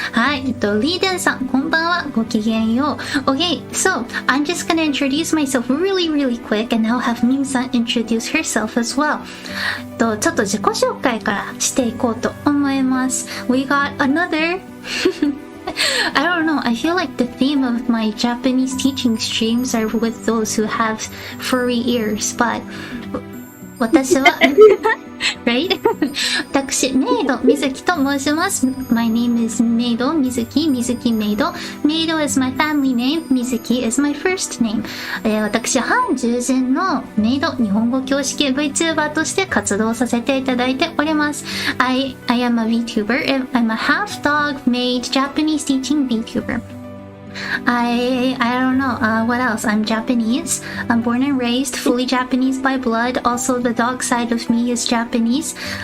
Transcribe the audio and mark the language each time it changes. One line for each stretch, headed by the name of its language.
Japanese: はい、リーデンさん、こんばんは。ごきげんよう。
English: Okay, so I'm just gonna introduce myself really quick and now have Mim-san introduce herself as well.
Japanese: ちょっと自己紹介からしていこうと思います。
English: We got another I don't know, I feel like the theme of my Japanese teaching streams are with those who have furry ears, but
Japanese: 私は
English: right?
Japanese: 私、メイド、Mizuki と申します。
English: My name is メイド、Mizuki メイド。 メイド is my family name, Mizuki is my first name.
Japanese: 私、半獣人のメイド、日本語教師系 Vtuber として活動させていただいております。
English: I am a Vtuber, I'm a half dog, maid, Japanese teaching Vtuber.I don't know, what else? I'm Japanese. I'm born and raised, fully Japanese by blood. Also, the dog side of me is Japanese.